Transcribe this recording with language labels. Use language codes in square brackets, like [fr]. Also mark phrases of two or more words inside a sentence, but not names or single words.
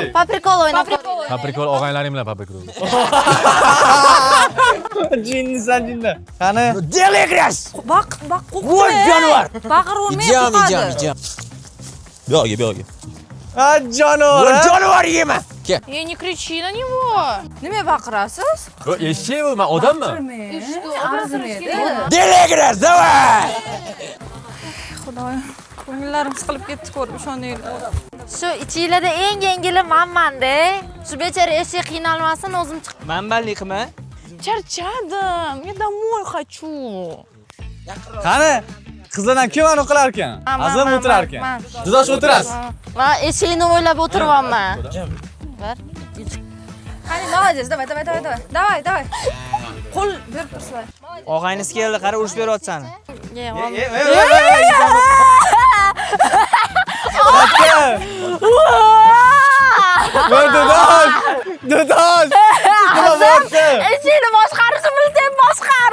[uz] paprikol o'ynab ko'ring. Paprikol og'aylaring bilan paprikol. Jinni. Qani? Delegras. Baq, Voy jonivor. Baqir urmay qo'yadi. Buyoqga. Ha, jonivor. Jonivor yema. [ru] Не кричи на него. [uz] Nima baqirasiz? Eshik u, men odamman. Arzimaydi. Delegras, давай. Xudoyim, ko'ngillarim siqilib ketdi ko'rib ishoninglar. Shu ichinglarda eng yengili menman-da. Shu bechara eshik qiynalmasin, o'zim chiqib. Manballik qilma. Charchadim. [ru] Я домой хочу. [uz] Qani? Qizlardan kim aniq qilar ekan? Azim o'tirar ekan. Judosh o'tirasiz. Men eshikni o'ylab o'tiryapman. Ver. Qani, [ru] молодец. Давай. Давай. [uz] Qo'l berib tursizlar. Og'aynis keldi, qara urush beryapsan. Dudosh. Nima bo'ldi? Eshikni boshqarishni bilsang boshqar.